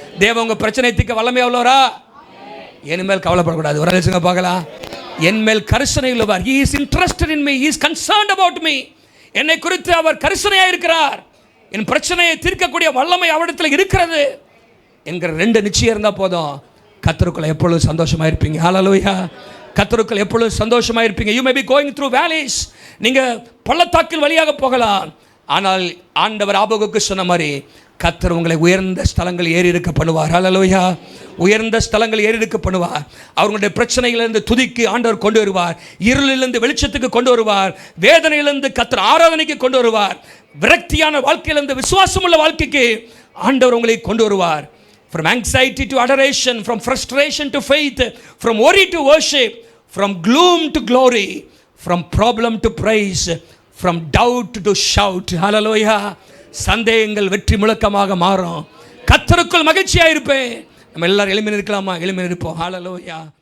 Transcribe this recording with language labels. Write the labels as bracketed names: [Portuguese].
[Tamil] தேவன் உங்கள் பிரச்சனையை தீர்க்க வல்லமை உள்ளவரா? என் மேல் கவலைப்படக்கூடாது. ஒரு சொல்லுங்க பார்க்கலாம். என் மேல் கரிசனை உள்ளவர். [English] He is interested in me. He is concerned about me. [Tamil] என்னை குறித்து அவர் கரிசனையாக இருக்கிறார். என் பிரச்சனையை தீர்க்கக்கூடிய வல்லமை அவரிடத்தில் இருக்கிறது என்கிற ரெண்டு நிச்சயம் இருந்தால் போதும். கர்த்தருக்குள்ள எப்பொழுதும் சந்தோஷமாக இருப்பீங்க. ஹல்லேலூயா. கர்த்தருக்குள்ள எப்பொழுதும் சந்தோஷமாக இருப்பீங்க. [English] You may be going through valleys. [Tamil] நீங்கள் பள்ளத்தாக்கில் வழியாக போகலாம். ஆனால் ஆண்டவர் ஆபகுக்கு சொன்ன மாதிரி கர்த்தர் உங்களை உயர்ந்த ஸ்தலங்கள் ஏறி இருக்க பண்ணுவார். ஹல்லேலூயா. உயர்ந்த ஸ்தலங்கள் ஏறி இருக்க பண்ணுவார். அவர்களுடைய பிரச்சனைகளிலிருந்து துதிக்கு ஆண்டவர் கொண்டு வருவார். இருளிலிருந்து வெளிச்சத்துக்கு கொண்டு வருவார். வேதனையிலிருந்து கர்த்தர் ஆராதனைக்கு கொண்டு வருவார். விரக்தியான வாழ்க்கையிலிருந்து விசுவாசமுள்ள வாழ்க்கைக்கு ஆண்டவர் உங்களை கொண்டு வருவார். [English] From anxiety to adoration, from frustration to faith, from worry to worship, from gloom to glory, from problem to praise, from doubt to shout. Hallelujah. [Tamil] சந்தேகங்கள் வெற்றி முழக்கமாக மாறும். கர்த்தருக்குள் மகிழ்ச்சியாக இருப்பேன். நம்ம எல்லாரும் எளிமையாக இருக்கலாமா? எளிமையாக இருப்போம். ஹல்லேலூயா.